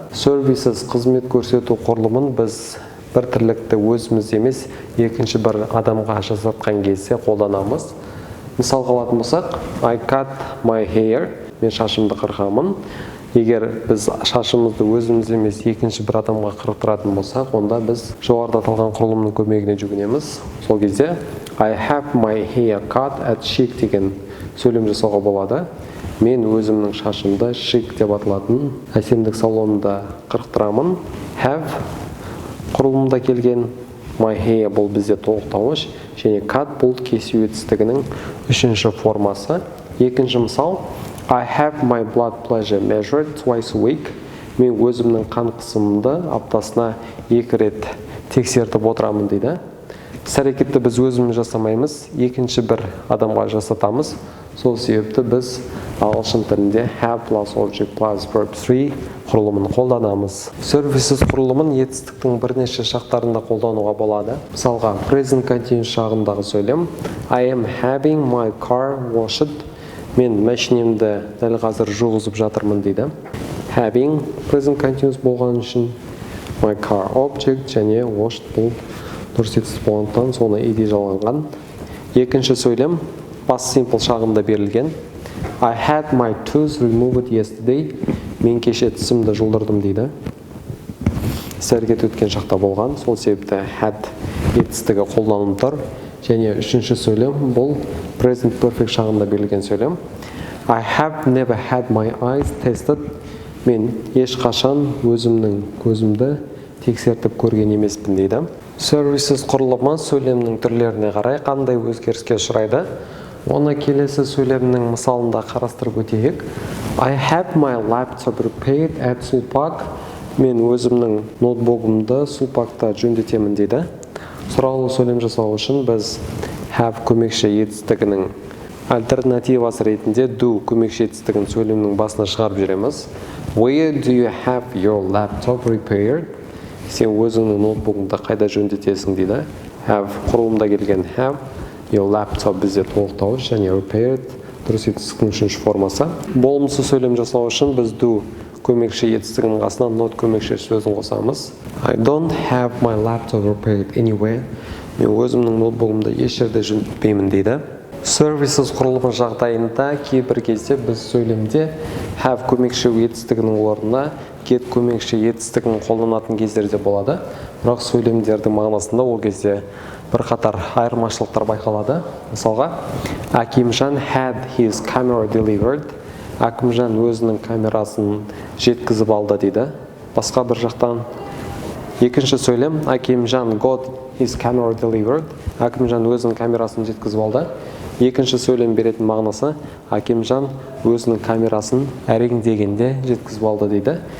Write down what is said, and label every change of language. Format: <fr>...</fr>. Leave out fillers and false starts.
<kk>Services қызмет көрсету құрылымын біз бір тірлікті өзіміз емес, екінші бір адамға жасатқан кезде қолданамыз. Мысалға алатын болсақ,</kk> <en>I cut my hair,</en> <kk>мен шашымды қырқамын. Егер біз шашымызды өзіміз емес, екінші бір адамға қырықтыратын болсақ, онда біз жоғарыда аталған құрылымның көмегіне жүгінеміз. Сол кезде</kk> <en>I have my hair cut at Chic</en> <kk>деген сөйлем жасауға болады. Мен өзімнің шашымды Chic деп аталатын әсемдік салонында қырықтырамын. Have құрылымда келген, my hair бұл бізде толықтауыш, және cut бұл кесу етістігінің үшінші формасы. Екінші мысал,</kk> <en>I have my blood pressure measured twice a week.</en> <kk>Мен өзімнің қан қысымымды аптасына 2 рет тексертіп отырамын дейді. Іс әрекетті біз өзіміз жасамаймыз, екінші бір адамға жасатамыз. Сол себепті біз ағылшын тілінде have plus object plus verb 3 құрылымын қолданамыз. Services құрылымын етістіктің бірнеше шақтарында қолдануға болады. Мысалға,</kk> <en>present continuous</en> <kk>шағындағы сөйлем</kk> <en>I am having my car washed.</en> <kk>Мен машинемді дәл қазір жуғызып жатырмын дейді. Having present continuous болған үшін my car object және washed бұл дұрыс етістік болғандықтан соны ed жалғанған. Екінші сөйлем past simple шағында берілген.</kk> <en>I had my tooth removed yesterday.</en> <kk>Мен кеше тісімді жұлдырдым дейді. Іс әрекет өткен шақта болған. Сол себепті had етістігі қолданылып тұр. Және үшінші сөйлем бұл present perfect шағында берілген сөйлем.</kk> <en>I have never had my eyes tested.</en> <kk>Мен ешқашан өзімнің көзімді тексертіп көрген емеспін дейді. Services құрылымы сөйлемнің түрлеріне қарай қандай өзгеріске ұшырайды? Оны келесі сөйлемнің мысалында қарастырып өтейік.</kk> <en>I have my laptop repaired at Sulpak.</en> <kk>Мен өзімнің ноутбугымды Sulpakта жөндетемін дейді. Сұраулы сөйлем жасау үшін біз have көмекші етістігінің альтернативасы ретінде do көмекші етістігін сөйлемнің басына шығарып жүреміз.</kk> <en>Where do you have your laptop repaired?</en> <kk>Сен өзіңнің ноутбугыңды қайда жөндетесің дейді. Have құрылымда келген have, your laptop бізде толықтауыш және repaired дұрыс етістіктің үшінші формасы. Болымсыз сөйлем жасау үшін біз do көмекші етістігінің қасына not көмекші сөзін қосамыз.</kk> <en>I don't have my laptop repaired anywhere.</en> <kk>Мен өзімнің ноутбугымды еш жерде жөндетпеймін дейді. Services құрылымы жағдайында кейбір кезде біз сөйлемде have көмекші етістігінің орнына get көмекші етістігін қолданатын кездерде болады. Бірақ сөйлемдердің мағынасында ол кезде бірқатар айырмашылықтар байқалады. Мысалға,</kk> <en>Акимжан had his camera delivered.</en> <kk>Акимжан өзінің камерасын жеткізіп алды дейді. Басқа бір жақтан екінші сөйлем Акимжан</kk> <en>got his camera delivered.</en> <kk>Акимжан өзінің камерасын жеткізіп алды. Екінші сөйлем беретін мағынасы Акимжан өзінің камерасын әрең дегенде жеткізіп алды дейді.</kk>